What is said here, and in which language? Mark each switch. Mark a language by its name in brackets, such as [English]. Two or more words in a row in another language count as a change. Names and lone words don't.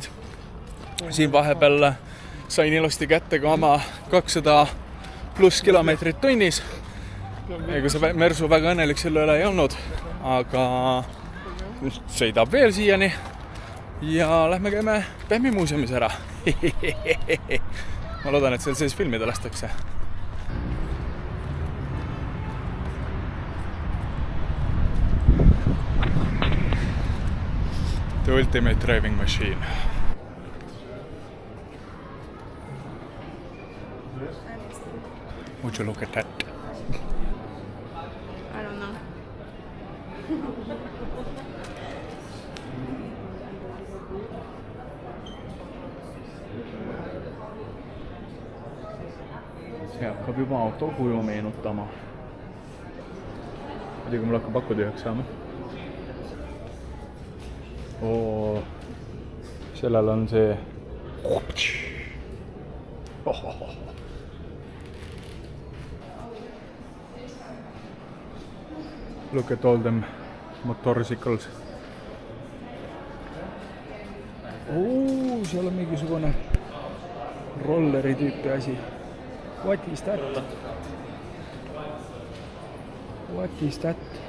[Estonian] Siin vahepeal sain ilusti kätte ka oma 200+ kilomeetrit tunnis. Ega see Mersu väga õnnelik selle üle ei olnud, aga sõidab veel siiani ja lähme käime Bähmi muuseumis ära. Ma loodan, et seal sees filmida lastakse. [English] The ultimate driving machine. Would you look at that? I don't know. [Estonian] See hakkab juba auto kuju meenutama. Muidugi mul hakkab aku tühjaks saama. Sellel on see... [English] Look at all them motorcycles. [Estonian] Seal on mingisugune rolleri tüüpi asi. [English] What is that? What is that?